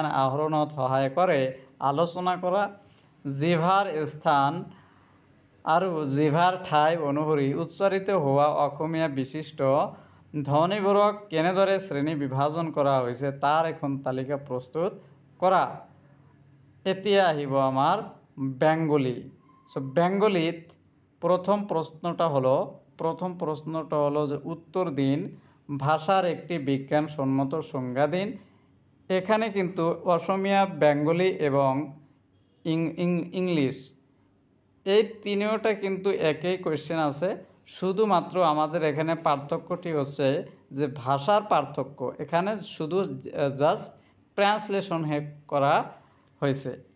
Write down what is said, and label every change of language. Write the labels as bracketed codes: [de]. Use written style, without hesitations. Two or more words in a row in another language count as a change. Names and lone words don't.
[as] আহৰণত সহায় কৰে আলোচনা কৰা জিভাৰ স্থান আৰু জিভাৰ ঠাই অনুসৰি উচ্চাৰিত হোৱা অসমীয়া বিশিষ্ট ধ্বনিবোৰক কেনেদৰে শ্ৰেণী বিভাজন কৰা হৈছে তাৰ এখন তালিকা প্ৰস্তুত কৰা এতিয়া আহিব আমাৰ বেঙ্গলী সো বেঙ্গলীত প্রথম প্রশ্নটা [bn] হলো যে উত্তর দিন ভাষার একটি বিজ্ঞানসম্মত সংজ্ঞা দিন এখানে কিন্তু অসমীয়া বেঙ্গলী এবং ইংলিশ এই তিনটা কিন্তু একই কোশ্চেন আছে শুধুমাত্র আমাদের এখানে পার্থক্যটি হচ্ছে যে ভাষার পার্থক্য এখানে শুধু [en] just translation [bn] করা হয়েছে